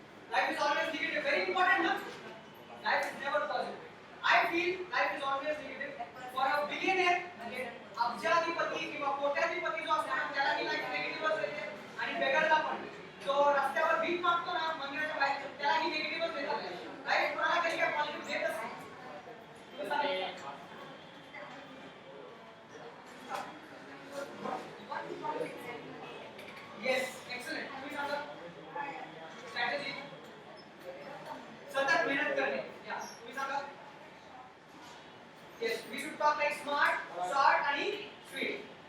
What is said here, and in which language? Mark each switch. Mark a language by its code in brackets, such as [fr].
[en] Life is always negative. Very important, no? Life is never positive. I feel life is always negative. For a billionaire, [mr] म्हणजे अब्जाधिपती किंवा कोट्याधिपती जो असतो ना त्यालाही life निगेटिव्हच येते आणि बेगरला पण. जो रस्त्यावर भीक मागतो ना मंदिराच्या बाहेर त्यालाही निगेटिव्हच देतात. लाईफ कोणाला कधी काय पॉझिटिव्ह देतच नाही. तुम्ही सांगा. [en] Yes, excellent. [mr] तुम्ही सांगा. स्ट्रॅटेजी सतत मेहनत करणे. या तुम्ही सांगा. [en] Yes, we should talk like smart, short आणि sweet.